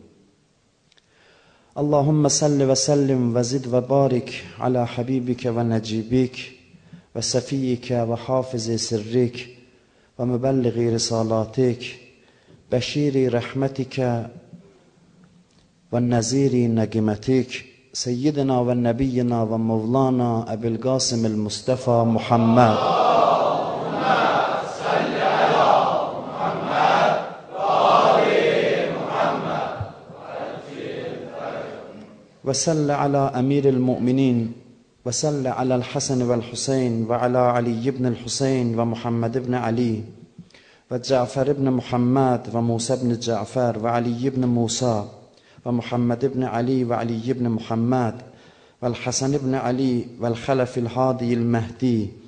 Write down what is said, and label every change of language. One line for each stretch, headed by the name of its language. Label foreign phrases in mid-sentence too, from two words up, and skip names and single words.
Arabic: اللهم صل وسلم وزد وبارك على حبيبك ونجيبك وصفيك وحافظ سرك ومبلغ رسالاتك بشير رحمتك ونذير نقمتك سيدنا ونبينا ومولانا أبي القاسم المصطفى محمد. وسل على أمير المؤمنين وسل على الحسن والحسين وعلى علي بن الحسين ومحمد بن علي وجعفر بن محمد وموسى بن جعفر وعلي بن موسى ومحمد بن علي وعلي بن محمد والحسن بن علي والخلف الهادي المهدي.